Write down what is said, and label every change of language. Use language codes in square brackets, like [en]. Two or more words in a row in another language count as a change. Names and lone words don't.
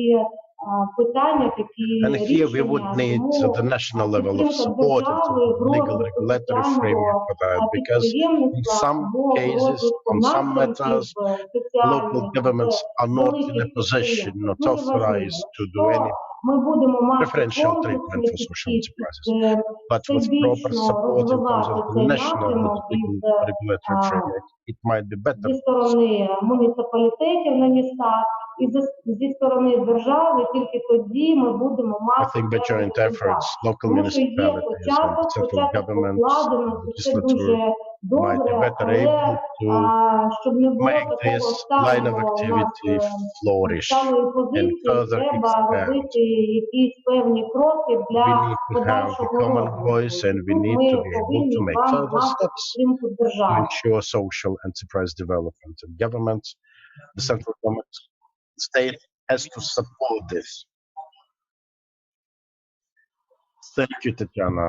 [en] And here we would need the national level of support and legal regulatory framework for that, because in some cases, on some matters, local governments are not in a position, not authorized to do any preferential treatment for social enterprises. But with proper support in terms of the national legal regulatory framework, it might be better. [uk] Зі сторони муніципалітетів на містах, і зі сторони держави, тільки тоді ми будемо [en] I [uk] мати [en] think by [uk] певний [en] joint [uk] результат. [en] efforts, local [uk] Тому що є [en] municipalities and the central [uk] початок [en] government, [uk] покладеності, це [en] legislature [uk] дуже [en] might be [uk] добре, [en] better [uk] але [en] able to [uk] щоб не було [en] make [uk] такого [en] this line of [uk] сталого у нас [en] activity flourish [uk] сталої [en] and [uk] позиції, [en] further [uk] треба [en] expand. [uk] робити якісь певні кроки [en] We [uk] для [en] need to have a [uk] подальшого [en] common [uk] розвитку. [en] voice and we [uk] Тут [en] need [uk] ми [en] to be able to [uk] повинні [en] make [uk] вам [en] further [uk] мати [en] steps [uk] підтримку [en] to [uk] держави. [en] ensure social enterprise development. And government, the central government, state has to support this. Thank you, Tatiana.